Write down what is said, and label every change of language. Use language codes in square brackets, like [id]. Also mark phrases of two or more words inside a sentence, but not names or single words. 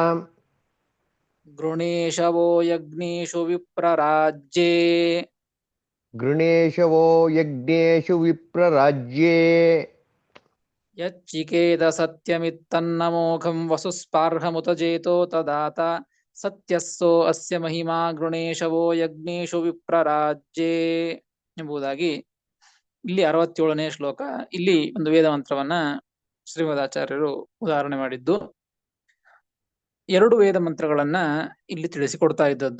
[sa] ಗೃಣೇಶವೋ ಯಜ್ಞೇಶು ವಿಪ್ರರಾಜ್ಯೇ ಗೃಣೇಶವೋ ಯಜ್ಞೇಶು ವಿಪ್ರರಾಜ್ಯೇ ಯಚ್ಚಿಕೇತ ಸತ್ಯಮಿತ್ತನ್ನಮೋಘಂ ವಸುಸ್ಪಾರ್ಹಮುತ ಜೇತೋ ತದಾತ ಸತ್ಯಸ್ಸೋ ಅಸ್ಯ ಮಹಿಮಾ ಗೃಣೇಶವೋ ಯಜ್ಞೇಶು ವಿಪ್ರರಾಜ್ಯೇ [kn] ಎಂಬುದಾಗಿ ಇಲ್ಲಿ 67ನೇ ಶ್ಲೋಕ. ಇಲ್ಲಿ ಒಂದು ವೇದ ಮಂತ್ರವನ್ನ ಶ್ರೀಮದಾಚಾರ್ಯರು ಉದಾಹರಣೆ ಮಾಡಿದ್ದು. 2 ವೇದ ಮಂತ್ರಗಳನ್ನ ಇಲ್ಲಿ ತಿಳಿಸಿಕೊಡ್ತಾ ಇದ್ದದ್ದು.